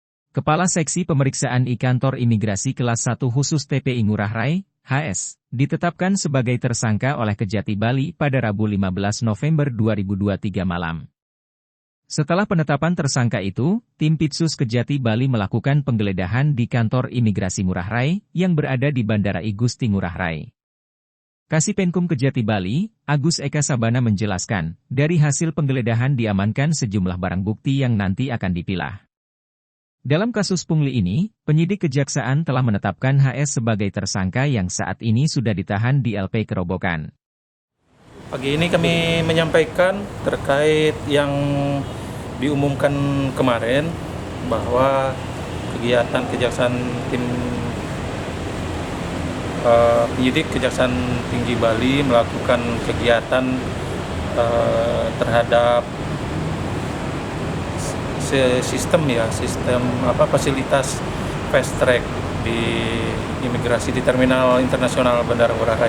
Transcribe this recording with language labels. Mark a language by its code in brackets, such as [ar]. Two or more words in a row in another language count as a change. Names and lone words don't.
[id] Kepala Seksi Pemeriksaan I-Kantor Imigrasi Kelas 1 Khusus TPI Ngurah Rai, HS, ditetapkan sebagai tersangka oleh Kejati Bali pada Rabu 15 November 2023 malam. Setelah penetapan tersangka itu, tim Pitsus Kejati Bali melakukan penggeledahan di kantor imigrasi Ngurah Rai yang berada di Bandara I Gusti Ngurah Rai. Kasipenkum Kejati Bali, Agus Eka Sabana menjelaskan, dari hasil penggeledahan diamankan sejumlah barang bukti yang nanti akan dipilah. Dalam kasus pungli ini, penyidik kejaksaan telah menetapkan HS sebagai tersangka yang saat ini sudah ditahan di LP Kerobokan. Pagi ini kami menyampaikan terkait yang diumumkan kemarin bahwa kegiatan kejaksaan tim penyidik Kejaksaan Tinggi Bali melakukan kegiatan terhadap sistem fasilitas fast track di imigrasi di Terminal Internasional Bandara Ngurah Rai.